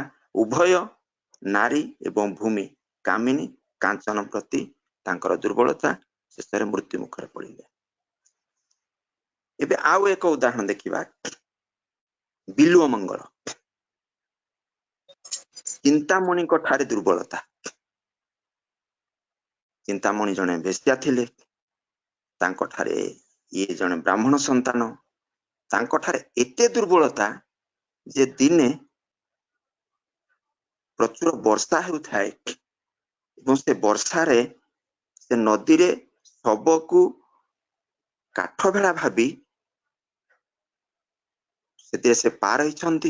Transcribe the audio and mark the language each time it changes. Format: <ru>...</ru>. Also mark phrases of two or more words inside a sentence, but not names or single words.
<or>ଉଭୟ ନାରୀ ଏବଂ ଭୂମି କାମିନୀ କାଞ୍ଚନ ପ୍ରତି ତାଙ୍କର ଦୁର୍ବଳତା, ଶେଷରେ ମୃତ୍ୟୁ ମୁଖରେ ପଡିଲେ। ଏବେ ଆଉ ଏକ ଉଦାହରଣ ଦେଖିବା, ବିଲ୍ୱ ମଙ୍ଗଳ। ଚିନ୍ତାମଣି ଠାରେ ଦୁର୍ବଳତା। ଚିନ୍ତାମଣି ଜଣେ ବେଶ୍ୟା ଥିଲେ, ତାଙ୍କ ଠାରେ ଏ ଜଣେ ବ୍ରାହ୍ମଣ ସନ୍ତାନ, ତାଙ୍କ ଠାରେ ଏତେ ଦୁର୍ବଳତା ଯେ ଦିନେ ପ୍ରଚୁର ବର୍ଷା ହେଉଥାଏ ଏବଂ ସେ ବର୍ଷା ରେ ସେ ନଦୀ ରେ ଶବକୁ କାଠ ଭେଳା ଭାବି ସେ ପାର ହୋଇଛନ୍ତି।</or>